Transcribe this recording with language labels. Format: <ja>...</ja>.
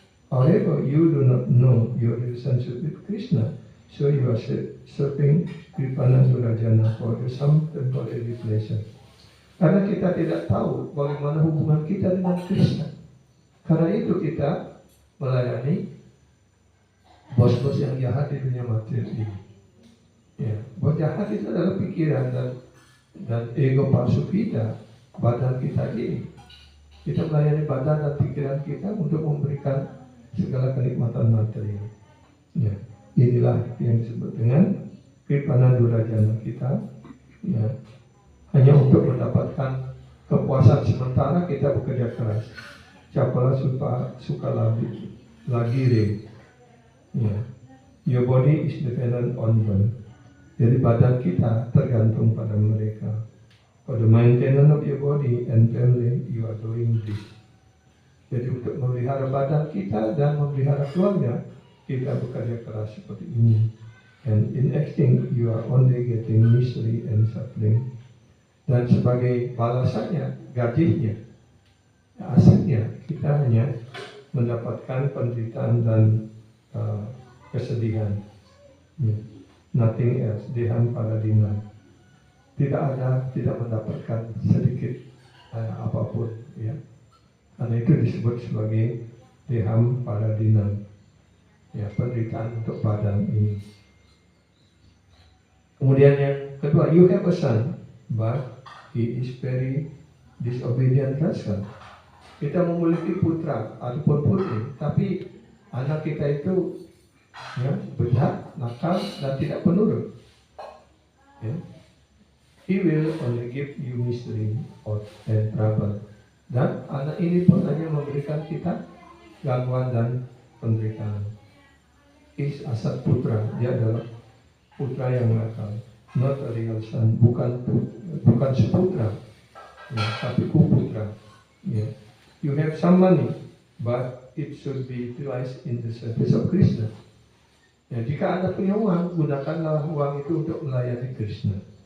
<en>However, you do not know your relationship with Krishna, so you are serving Kripana Durajana for some temporary pleasure.</en> <id>Karena kita tidak tahu bagaimana hubungan kita dengan Krishna. Karena itu kita melayani bos-bos yang jahat di dunia material ini. Bos jahat itu adalah pikiran dan ego palsu kita, badan kita ini. Kita melayani badan dan pikiran kita untuk memberikan segala kenikmatan material. Inilah yang disebut dengan Kripana Durajana kita. Hanya untuk mendapatkan kepuasan sementara kita bekerja keras. Capala suka lagi ring.</id> <en>Your body is dependent on them.</en> <id>Jadi badan kita tergantung pada mereka.</id> <en>For the maintenance of your body and family, you are doing this.</en> <id>Jadi untuk memelihara badan kita dan memelihara keluarga, kita bekerja keras seperti ini.</id> <en>And in acting, you are only getting misery and suffering.</en> <id>Dan sebagai balasannya, gajinya, asalnya kita hanya mendapatkan penderitaan dan kesedihan.</id> <en>Nothing else,</en> <id>deham paradina. Tidak mendapatkan sedikit apapun, Karena itu disebut sebagai deham paradina, penderitaan untuk badan ini. Kemudian yang kedua,</id> <en>you have a son, but he is very disobedient rascal.</en> <id>Kita memiliki putra ataupun putri, tapi anak kita itu bejat, nakal, dan tidak penurut.</id> <en>ya, he will only give you misery and trouble.</en> <id>Dan anak ini pun hanya memberikan kita gangguan dan penderitaan. Is asal putra, dia adalah putra yang nakal,</id> <en>not a real son,</en> <id>bukan seputra, ya, tapi kuputra. Ya.</id> <en>You have some money, but it should be utilized in the service of Krishna.</en> <id>Ya, jika Anda punya uang, gunakanlah uang itu untuk melayani Krishna.</id>